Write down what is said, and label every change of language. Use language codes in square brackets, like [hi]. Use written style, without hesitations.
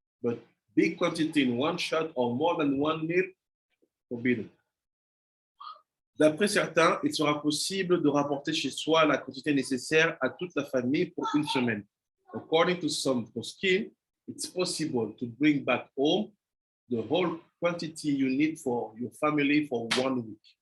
[en] But big quantity in one shot or more than one meal, forbidden. [fr] D'après certains, il sera possible de rapporter chez soi la quantité nécessaire à toute la famille pour une semaine. [en] According to some poskim, it's possible to bring back home the whole quantity you need for your family for 1 week.